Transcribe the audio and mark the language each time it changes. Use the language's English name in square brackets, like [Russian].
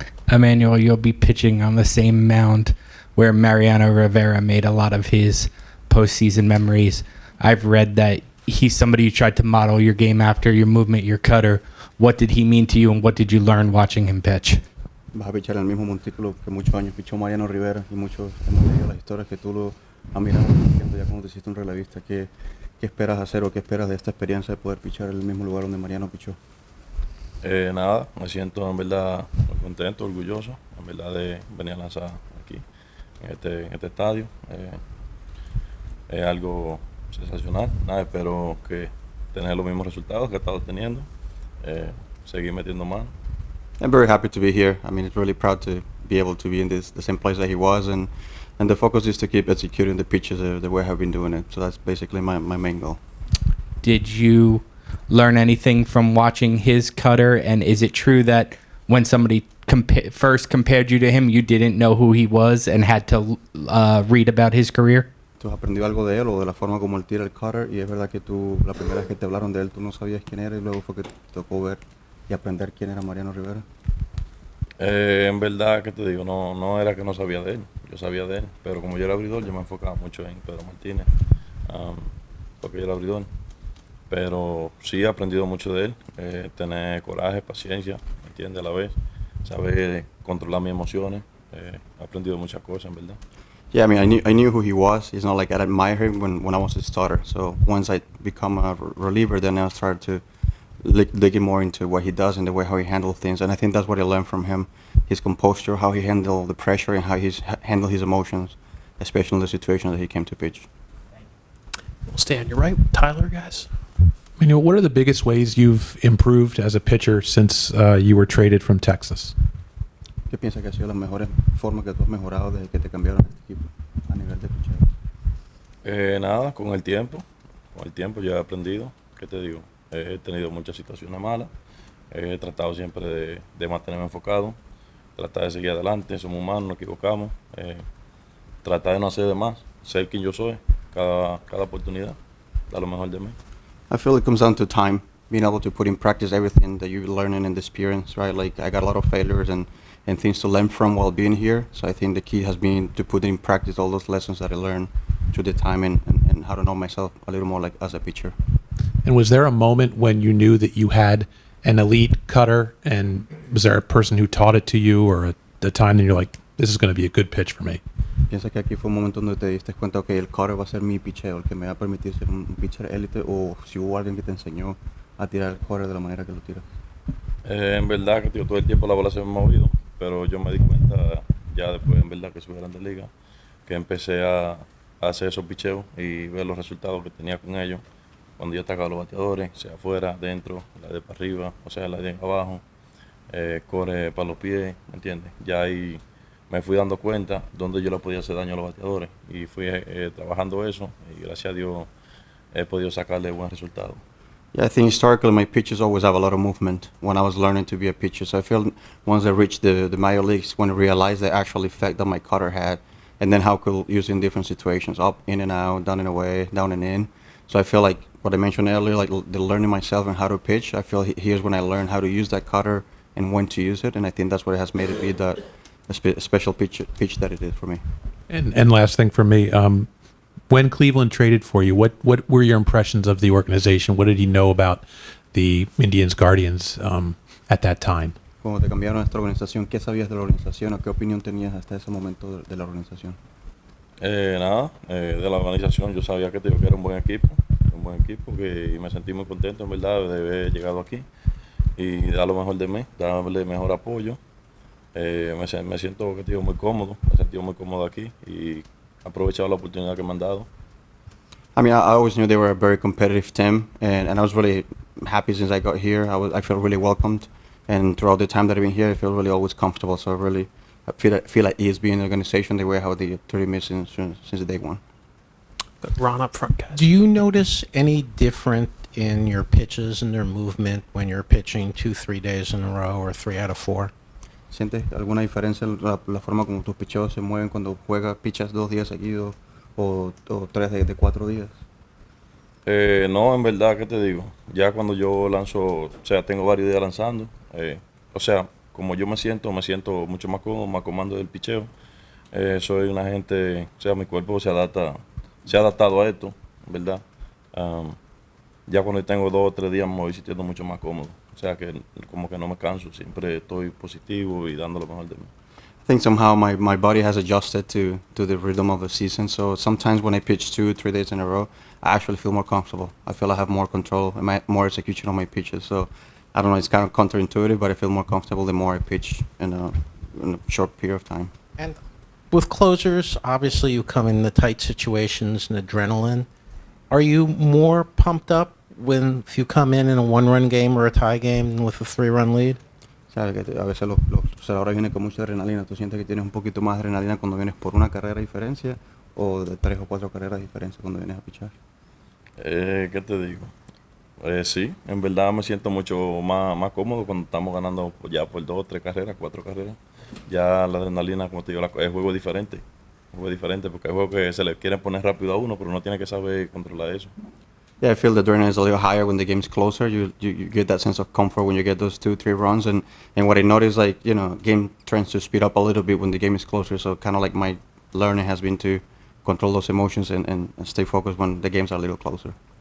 [English] Emmanuel, you'll be pitching on the same mound where Mariano Rivera made a lot of his postseason memories. I've read that he's somebody you tried to model your game after, your movement, your cutter. What did he mean to you, and what did you learn watching him pitch? [Spanish] Vas a pichar en el mismo montículo que muchos años pichó Mariano Rivera y muchos hemos leído las historias que tú lo has mirado ya cuando te hiciste un relevista. ¿Qué esperas hacer o qué esperas de esta experiencia de poder pichar en el mismo lugar donde Mariano pichó? Nada, me siento en verdad muy contento, orgulloso, en verdad de venir a lanzar aquí, en este estadio. Es algo sensacional, nada, espero que tener los mismos resultados que he estado teniendo, seguir metiendo más. [English] I'm very happy to be here. I mean, it's really proud to be able to be in the same place that he was, and the focus is to keep executing the pitches the way I've been doing it. So that's basically my main goal. Did you learn anything from watching his cutter, and is it true that when somebody first compared you to him, you didn't know who he was and had to read about his career? [Spanish] ¿Tú has aprendido algo de él o de la forma como él tira el cutter? Y es verdad que tú, la primera vez que te hablaron de él, tú no sabías quién era y luego fue que te tocó ver y aprender quién era Mariano Rivera. En verdad, que te digo, no era que no sabía de él, yo sabía de él, pero como yo era abridor, yo me enfocaba mucho en Pedro Martínez, porque yo era abridor. Pero sí he aprendido mucho de él, tener coraje, paciencia, ¿me entiendes? A la vez, saber controlar mis emociones, he aprendido muchas cosas, en verdad. [English] Yeah, I mean, I knew who he was. It's not like I admired him when I was a starter. So once I become a reliever, then I started to digging more into what he does and the way how he handles things. And I think that's what I learned from him: his composure, how he handled the pressure, and how he's handled his emotions, especially in the situation that he came to pitch. We'll stay on your right, Tyler, guys. What are the biggest ways you've improved as a pitcher since you were traded from Texas? [Spanish] ¿Qué piensas que ha sido las mejores formas que tú has mejorado desde que te cambiaron a este equipo a nivel de picheo? Nada, con el tiempo yo he aprendido, ¿qué te digo? He tenido muchas situaciones malas, he tratado siempre de mantenerme enfocado, tratar de seguir adelante, somos humanos, nos equivocamos, tratar de no hacer de más, ser quien yo soy, cada oportunidad, dar lo mejor de mí. [English] I feel it comes down to time, being able to put in practice everything that you're learning in the experience, right? Like I got a lot of failures and things to learn from while being here. So I think the key has been to put in practice all those lessons that I learned through the time and how to know myself a little more like as a pitcher. And was there a moment when you knew that you had an elite cutter, and was there a person who taught it to you, or the time that you're like, this is going to be a good pitch for me? [Spanish] ¿Piensas que aquí fue un momento donde te diste cuenta que el cutter va a ser mi picheo, el que me va a permitir ser un pitcher élite, o si hubo alguien que te enseñó a tirar el cutter de la manera que lo tiras? En verdad que todo el tiempo la bola se me ha movido, pero yo me di cuenta ya después, en verdad, que subí a Grandes Ligas, que empecé a hacer esos picheos y ver los resultados que tenía con ellos. Cuando yo atacaba a los bateadores, sea afuera, dentro, la de para arriba, o sea, la de abajo, corre para los pies, ¿me entiendes? Ya ahí me fui dando cuenta dónde yo le podía hacer daño a los bateadores y fui trabajando eso y gracias a Dios he podido sacarle buen resultado. [English] Yeah, I think historically my pitches always have a lot of movement when I was learning to be a pitcher. So I feel once I reached the major leagues, when I realized the actual effect that my cutter had, and then how I could use it in different situations, up, in and out, down and away, down and in. So I feel like what I mentioned earlier, like the learning myself and how to pitch, I feel here's when I learned how to use that cutter and when to use it. And I think that's what has made it be the special pitch that it is for me. And last thing for me, when Cleveland traded for you, what were your impressions of the organization? What did you know about the Indians Guardians at that time? [Spanish] Cuando te cambiaron a esta organización, ¿qué sabías de la organización o qué opinión tenías hasta ese momento de la organización? Nada, de la organización yo sabía que era un buen equipo y me sentí muy contento en verdad de haber llegado aquí y dar lo mejor de mí, darle mejor apoyo. Me siento que muy cómodo, me he sentido muy cómodo aquí y aprovechado la oportunidad que me han dado. [English] I mean, I always knew they were a very competitive team, and I was really happy since I got here. I feel really welcomed, and throughout the time that I've been here, I feel really always comfortable. So I feel like ESB in the organization, the way how they treated me since day one. Ron up front, guys. Do you notice any different in your pitches and their movement when you're pitching 2-3 days in a row or 3 out of 4? [Spanish] ¿Sientes alguna diferencia en la forma como tus picheos se mueven cuando pichas 2 días seguidos o 3 de 4 días? No, en verdad, ¿qué te digo? Ya cuando yo lanzo, o sea, tengo varios días lanzando, o sea, como yo me siento mucho más cómodo, más comando del picheo. Soy una gente, o sea, mi cuerpo se ha adaptado a esto, ¿verdad? Ya cuando tengo 2 o 3 días me voy sintiendo mucho más cómodo. O sea, que como que no me canso, siempre estoy positivo y dando lo mejor de mí. [English] I think somehow my body has adjusted to the rhythm of the season. So sometimes when I pitch 2 or 3 days in a row, I actually feel more comfortable. I feel I have more control and more execution on my pitches. So I don't know, it's kind of counterintuitive, but I feel more comfortable the more I pitch in a short period of time. And with closers, obviously you come in the tight situations and adrenaline. Are you more pumped up when if you come in a 1-run game or a tie game than with a 3-run lead? [Spanish] Sabes que a veces los cerradores vienen con mucha adrenalina. ¿Tú sientes que tienes un poquito más de adrenalina cuando vienes por una carrera de diferencia o de 3 o 4 carreras de diferencia cuando vienes a pichar? ¿Qué te digo? Sí, en verdad me siento mucho más cómodo cuando estamos ganando ya por 2 o 3 carreras, 4 carreras. Ya la adrenalina, como te digo, el juego es diferente. El juego es diferente porque hay juegos que se le quieren poner rápido a uno, pero uno tiene que saber controlar eso. [English] Yeah, I feel the adrenaline is a little higher when the game's closer. You get that sense of comfort when you get those 2-3 runs, and what I notice, like, you know, game tends to speed up a little bit when the game is closer. So kind of like my learning has been to control those emotions and stay focused when the games are a little closer.